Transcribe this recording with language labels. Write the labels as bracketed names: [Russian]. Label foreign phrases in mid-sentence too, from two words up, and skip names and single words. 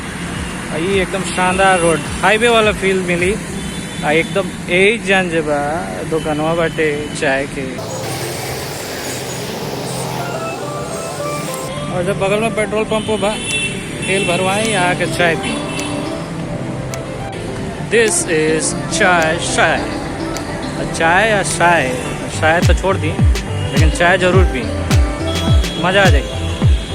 [Bhojpuri] ये एकदम शानदार रोड हाईवे वाला फील मिली एकदम। यही जान जबा दुकानवा बाटे चाय के, और जब बगल में पेट्रोल पंप बा तेल भरवाएं यहाँ के चाय पी। [English] this is [Bhojpuri] चाय चाय या शाय तो छोड़ दी, लेकिन चाय जरूर पी, मज़ा आ जाएगी।